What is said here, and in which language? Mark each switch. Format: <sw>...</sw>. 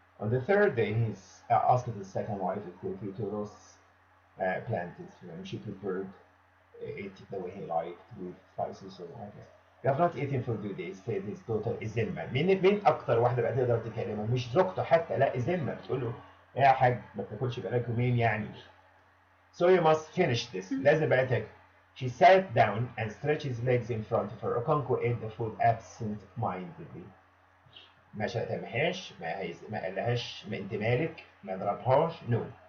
<en>On the third day, he asked his second wife if he to roast plantains for him. She prepared it the way he liked with spices or whatever. You have not eaten for 2 days, said his daughter Ezinma.</en> <ar>مين أكتر واحدة بقى تقدر تكلمه؟ مش زوجته حتى، لا إزمة بتقول له يا حاج ما تاكلش بقالك يومين يعني.</ar> <en>So you must finish this.</en> <ar>لازم بقى تاكل.</ar> <en>She sat down and stretched his legs in front of her. Okonkwo ate the food absent-mindedly.</en> <ar>ما شتمهاش، ما قالهاش انت مالك، ما ضربهاش، نو.</ar>